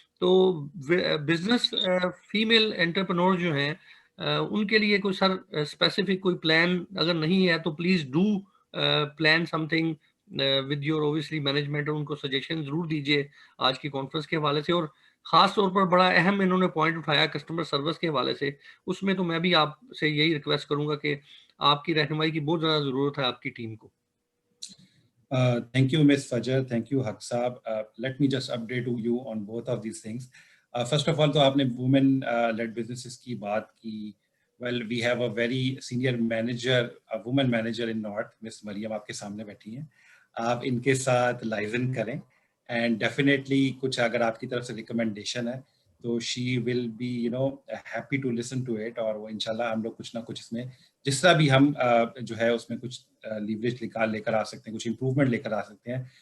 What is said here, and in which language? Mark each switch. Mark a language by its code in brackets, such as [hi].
[ur] تو business female entrepreneur جو ہیں ان کے لیے کوئی سر اسپیسیفک کوئی پلان اگر نہیں ہے تو [en] please do plan something with your obesity management, [ur] اور ان کو سجیشن ضرور دیجیے آج کی کانفرنس کے حوالے سے. اور خاص طور پر بڑا اہم انہوں نے پوائنٹ اٹھایا کسٹمر سروس کے حوالے سے، اس میں تو میں بھی آپ سے یہی ریکویسٹ کروں گا کہ آپ کی رہنمائی کی بہت زیادہ ضرورت ہے آپ کی ٹیم کو. [en] Thank you, Ms. Fajr. Thank you, Haq Saab. Let me just update you on both of these things. First of all, [ur] تو آپ نے women-led businesses کی بات کی. [en] Well, we have a very senior manager, a woman manager in North, Ms. [ur] Mariam آپ کے سامنے بیٹھی ہیں. آپ ان کے ساتھ لائزن کریں and definitely کچھ اگر آپ کی طرف سے ریکمنڈیشن ہے تو [en] she will be happy to listen to it, [ur] اور وہ انشاءاللہ ہم لوگ کچھ نہ کچھ اس میں جس طرح بھی ہم جو ہے اس میں کچھ لیوریج لے کر آ سکتے ہیں، کچھ امپروومنٹ لے کر آ سکتے ہیں.